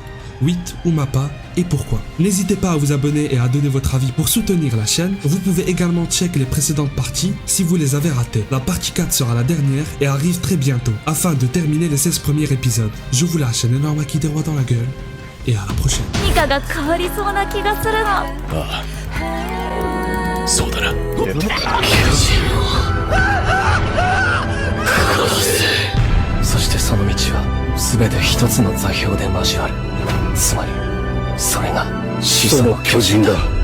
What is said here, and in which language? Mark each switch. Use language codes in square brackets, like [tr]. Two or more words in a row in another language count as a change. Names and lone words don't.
[fr] Wit ou Mappa et pourquoi. N'hésitez pas à vous abonner et à donner votre avis pour soutenir la chaîne. Vous pouvez également check les précédentes parties si vous les avez ratées. La partie 4 sera la dernière et arrive très bientôt afin de terminer les 16 premiers épisodes. Je vous lâche un énorme acquis des rois dans la gueule et à la prochaine. [ja] そうだな。そしてその道は全て一つの座標で交わる。つまりそれが始祖の巨人だ。